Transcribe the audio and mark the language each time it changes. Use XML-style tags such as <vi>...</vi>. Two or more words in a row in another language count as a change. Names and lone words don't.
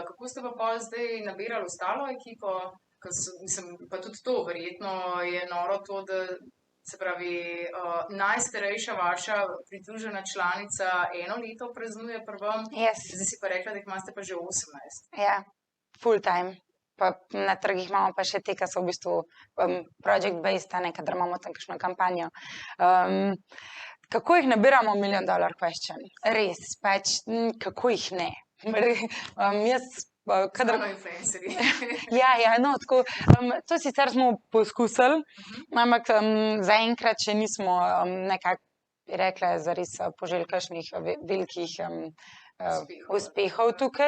<sl>Kako ste pa pol zdaj nabirali ostalo ekipo? Mislim, pa tudi to, verjetno je noro to, da se pravi, najstarejša vaša pridružena članica 1 leto praznuje pri vam.</sl> <en>Yes.</en> <sl>Zdaj si pa rekla, da jih imate pa že 18.</sl> <en>Ja, full time.</en> <sl>Pa na trgih imamo pa še te, ki so v bistvu project-based, a ne, kadar imamo tam kakšno kampanjo. Kako jih nabiramo</sl> <en>$1 million question?</en> <sl>Res, pač, kako jih ne? Nanoinfluencerji. Ja, no, tako, to sicer smo poskusili, ampak zaenkrat še nismo nekako, bi rekla, zares poželi kakšnih velikih uspehov tukaj.</sl>